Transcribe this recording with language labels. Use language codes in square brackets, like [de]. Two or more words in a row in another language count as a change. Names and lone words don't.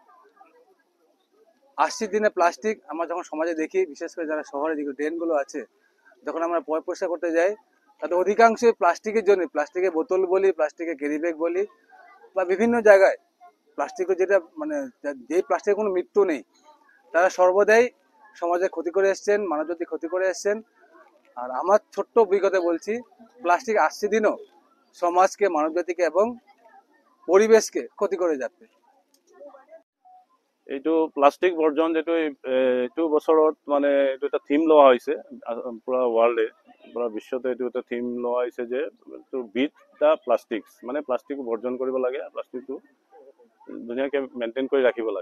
[bn] 80 দিনে প্লাস্টিক আমরা যখন সমাজে দেখি, বিশেষ করে যারা শহরে যে ড্রেনগুলো আছে, যখন আমরা পরিষ্কার করতে যাই, তাতে অধিকাংশই প্লাস্টিকের জন্য, প্লাস্টিকের বোতল বলি, প্লাস্টিকের ক্যারি ব্যাগ বলি, বা বিভিন্ন জায়গায় প্লাস্টিকের যেটা মানে যেই প্লাস্টিকের কোনো মৃত্যু নেই, তারা সর্বদাই সমাজে ক্ষতি করে এসছেন, মানবজাতি ক্ষতি করে এসছেন। আর আমার ছোট্ট অভিজ্ঞতা বলছি, প্লাস্টিক 80 দিনও সমাজকে, মানবজাতিকে এবং পরিবেশকে ক্ষতি করে যাচ্ছে। [as] এইটো প্লাষ্টিক বৰ্জন যেটো এইটো বছৰত মানে এইটো এটা থিম লোৱা হৈছে পুৰা ৱৰ্ল্ডে, পুৰা বিশ্বতে এইটো এটা থিম লোৱা হৈছে যে [en] to beat the plastics, [as] মানে প্লাষ্টিক বৰ্জন কৰিব লাগে, প্লাষ্টিকটো ধুনীয়াকৈ মেইনটেইন কৰি ৰাখিব লাগে।